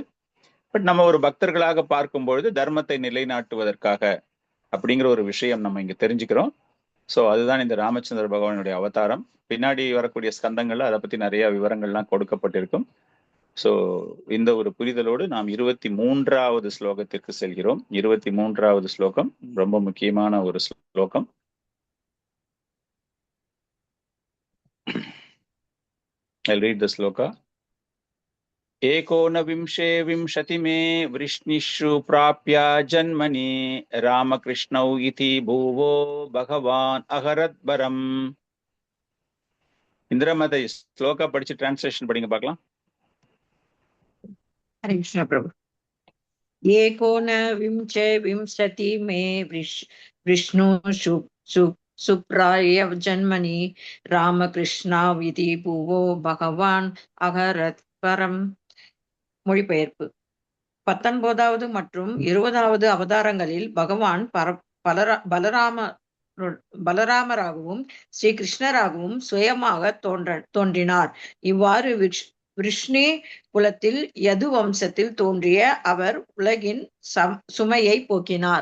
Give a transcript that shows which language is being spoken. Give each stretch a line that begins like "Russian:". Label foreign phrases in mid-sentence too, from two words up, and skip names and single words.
Tamil: பட் நம்ம ஒரு பக்தர்களாக பார்க்கும்பொழுது தர்மத்தை நிலைநாட்டுவதற்காக அப்படிங்கிற ஒரு விஷயம் நம்ம இங்க தெரிஞ்சுக்கிறோம். ஸோ அதுதான் இந்த ராமச்சந்திர பகவானுடைய அவதாரம். பின்னாடி வரக்கூடிய ஸ்கந்தங்கள்ல அதை பத்தி நிறைய விவரங்கள்லாம் கொடுக்கப்பட்டிருக்கும். ஸோ இந்த ஒரு புரிதலோடு நாம் 23வது ஸ்லோகத்திற்கு செல்கிறோம். 23வது ஸ்லோகம் ரொம்ப முக்கியமான ஒரு ஸ்லோகம்.
English: I'll read the sloka.
Sanskrit: एकोनविंशे विंशतिमे वृष्णिषु प्राप्य जन्मनि रामकृष्णौ इति भुवो भगवान् अहरद्वरम्.
Tamil: இந்திரமதை ஸ்லோகா படிச்சு டிரான்ஸ்லேஷன் படிங்க பார்க்கலாம்.
Sanskrit: हरे कृष्ण प्रभु. एकोनविंशे विंशति मे विष्णु सुप्राय जन्मनि रामकृष्णाविति भुवो भगवान् अहरद्वरम्.
Tamil: மொழிபெயர்ப்பு. 19வது மற்றும் 20வது அவதாரங்களில் பகவான் பலராமராகவும் ஸ்ரீ கிருஷ்ணராகவும் சுயமாக தோன்றினார். இவ்வாறு விஷ்ணு குலத்தில் யது வம்சத்தில் தோன்றிய அவர் உலகின் சுமையை போக்கினார்.